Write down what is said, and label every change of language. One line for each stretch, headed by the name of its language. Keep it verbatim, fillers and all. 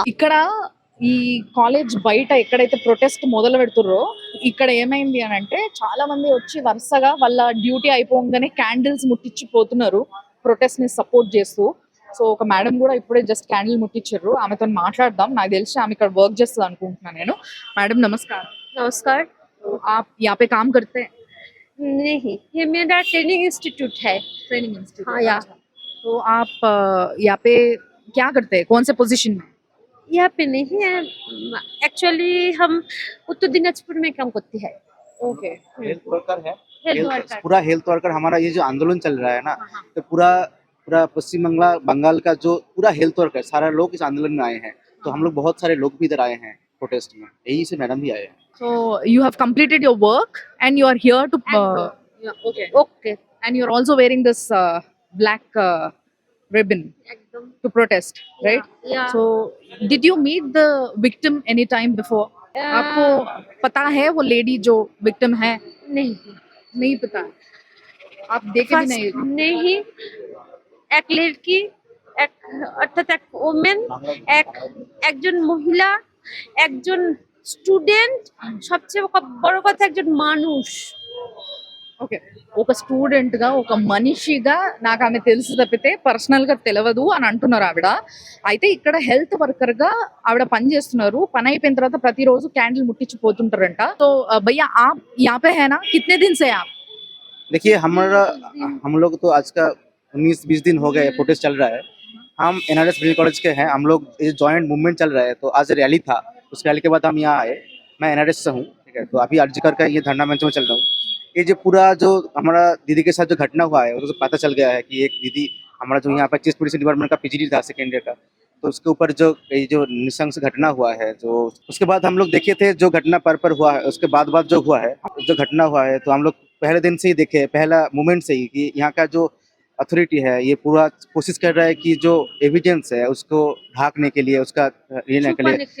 Telugu: ఇక్కడ ఈ కాలేజ్ బయట ఎక్కడైతే ప్రొటెస్ట్ మొదలు పెడుతుర్రో ఇక్కడ ఏమైంది అని అంటే చాలా మంది వచ్చి వరుసగా వాళ్ళ డ్యూటీ అయిపోగానే క్యాండిల్స్ ముట్టించి పోతున్నారు ప్రొటెస్ట్ ని సపోర్ట్ చేస్తూ. సో ఒక మేడం కూడా ఇప్పుడే జస్ట్ క్యాండిల్ ముట్టించారు, ఆమెతో మాట్లాడదాం. నాకు తెలిసి ఆమె ఇక్కడ వర్క్ చేస్తుంది అనుకుంటున్నాను నేను. మేడం నమస్కారం.
Hindi: नमस्कार। आप यहाँ पे काम करते हैं? नहीं, ये मेरा ट्रेनिंग इंस्टीट्यूट है। Training institute? हाँ, या। तो आप अ, यहाँ पे क्या करते हैं, कौन से पोजीशन में? यहाँ पे नहीं है, एक्चुअली हम उत्तर दिनाजपुर में काम करती है।
English: okay
Hindi: हेल्थ वर्कर है, हेल्थ हेल्थ- वर्कर। पूरा हेल्थ वर्कर हमारा ये जो आंदोलन चल रहा है ना, तो पूरा पूरा पश्चिम बंगाल बंगाल का जो पूरा हेल्थ वर्कर सारा लोग इस आंदोलन में आए हैं। तो हम लोग बहुत सारे लोग भी इधर आए हैं प्रोटेस्ट में, यही से मैडम भी आए हैं।
English: So you have completed your work and you are here to. And Uh, yeah, okay. Okay And you are also wearing this uh, black uh, ribbon
Hindi: एकदम
English: to protest, right? या So did you meet the victim any time before?
Hindi: आपको पता है वो lady जो victim है? नहीं नहीं पता, आप देखे भी नहीं? फर्स्ट नहीं, एक लड़की,
Bangla: এক অর্থাৎ এক ওমেন, এক একজন মহিলা, একজন স্টুডেন্ট, সবচেয়ে ক- বড় কথা একজন মানুষ।
Telugu: ఓకే, ఒక స్టూడెంట్ గా ఒక మనిషిగా నాకు ఆమె తెలుసు తప్పితే పర్సనల్ గా తెలియదు అని అంటున్నారు ఆవిడ. అయితే ఇక్కడ హెల్త్ వర్కర్ గా ఆవిడ పని చేస్తున్నారు. పని అయిపోయిన తర్వాత ప్రతిరోజు క్యాండిల్ ముట్టించి పోతుంటారంట.
Hindi: సో భయ్యా ఆప్ యాపే హేనా కిత్నే దిన్ సే ఆప్? देखिए हमारा हम लोग तो आज का उन्नीस बीस दिन हो गए प्रोटेस्ट चल रहा है। हम एन आर एस कॉलेज के हैं, हम लोग ये जॉइंट मूवमेंट चल रहा है। तो आज रैली था, उस रैली के बाद हम यहाँ आए। मैं एन आर एस से हूँ, ठीक है। तो अभी अर्जीकर का ये धरना मंच में चल रहा हूँ। ये जो पूरा जो हमारा दीदी के साथ जो घटना हुआ है, उससे पता चल गया है कि एक दीदी हमारा जो यहाँ पर चीज पुलिस डिपार्टमेंट का पीजीडी था सेकेंड ईयर का, तो उसके ऊपर जो ये जो निशंस घटना हुआ है, जो उसके बाद हम लोग देखे थे जो घटना पर पर हुआ है, उसके बाद बाद जो हुआ है, जो घटना हुआ है, तो हम लोग पहले दिन से ही देखे, पहला मूवमेंट से ही कि यहाँ का जो अथॉरिटी है ये पूरा कोशिश कर रहा है कि जो एविडेंस है उसको ढाकने के लिए, उसका अ, लेने के लिए,